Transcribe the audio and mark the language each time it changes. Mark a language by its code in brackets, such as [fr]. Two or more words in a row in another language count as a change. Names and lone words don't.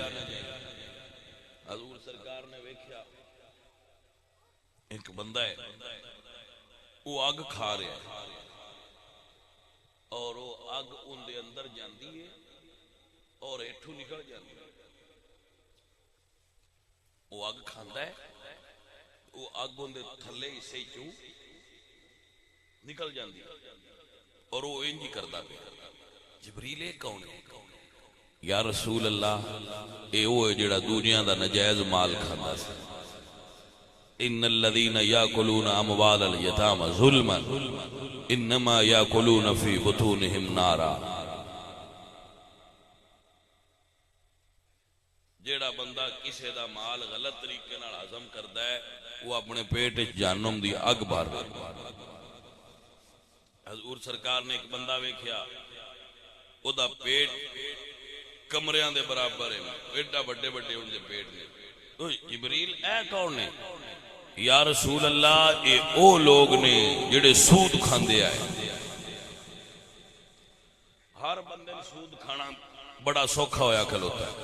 [pa] حضور سرکار نے ویکھیا ایک بندہ ہے وہ آگ کھا رہا ہے اور وہ آگ ان دے اندر جاندی ہے اور ایٹھو نکل جاندی ہے. وہ آگ کھاندا ہے وہ آگ ان دے تھلے حصے چوں نکل جاندی ہے اور وہ انج ہی کردا پیا. جبریل کون ہے [ar] یا رسول اللہ [pa] اے وہ جڑا دوجیاں دا نجائز مال کھاندا سی. [ar] ان الذين ياكلون اموال اليتامى ظلما انما ياكلون في بطونهم نارا. [pa] جیڑا بندہ کسے دا مال غلط طریقے نال ہضم کردا ہے وہ اپنے پیٹ وچ جہنم دی اگ بھردا ہے. حضور سرکار نے ایک بندہ ویکھیا او دا پیٹ کمریاں دے برابر ہے ایڈا بڑے بڑے ان دے پیٹ نے. جبریل اے کون نے [ar] یا رسول اللہ [pa] اے او لوگ نے جڑے سود کھاندے آئے. ہر بندے نے سود کھانا بڑا سوکھا ہویا کھلوتا ہے.